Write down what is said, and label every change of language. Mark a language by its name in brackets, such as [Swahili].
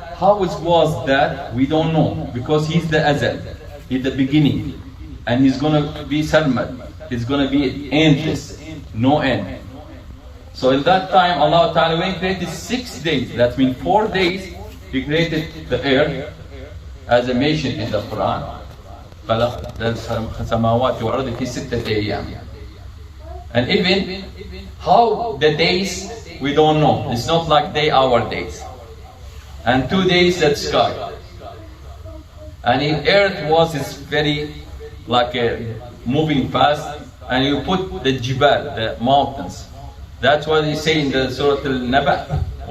[English] how it was that, we don't know, because he's the Azal, he's the beginning, and he's gonna be Sarmad, he's gonna be endless, no end. So in that time, Allah Ta'ala, when He created 6 days, that means 4 days, He created the earth, as mentioned in the Quran. [Arabic] خلق السماوات والأرض في 6 أيام. [English] And even how the days, we don't know. It's not like day, our days. And 2 days that sky. And in earth was is very like moving fast. And you put the jibal, the mountains. That's what they say in the Surah Al-Naba.